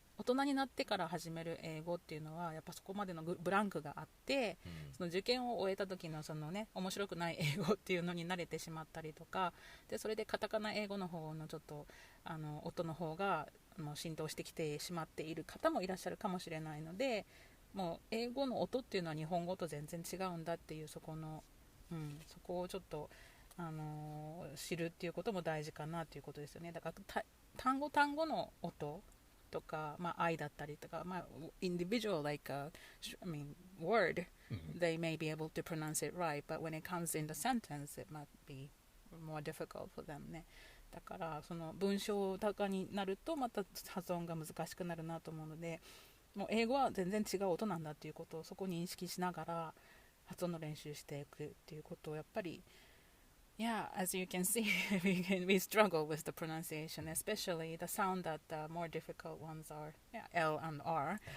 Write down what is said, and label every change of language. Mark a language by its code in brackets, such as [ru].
[ja] 大人になってから始める英語っていうのはやっぱそこまでのブランクがあって、その受験を終えた時のそのね面白くない英語っていうのに慣れてしまったりとかで、それでカタカナ英語の方のちょっと音の方が浸透してきてしまっている方もいらっしゃるかもしれないので、もう英語の音っていうのは日本語と全然違うんだっていうそこをちょっと知るっていうことも大事かなということですよね。だから単語の音とか、愛だったりとか、 [en] individual like word, they may be able to pronounce it right, but when it comes in the sentence, it might be more difficult for them ね。 [ja] だからその文章高になるとまた発音が難しくなるなと思うので、もう英語は全然違う音なんだっていうことをそこに認識しながら発音の練習していくっていうことをやっぱり [en] Yeah, as you can see, we struggle with the pronunciation, especially the sound that the more difficult ones are L and R.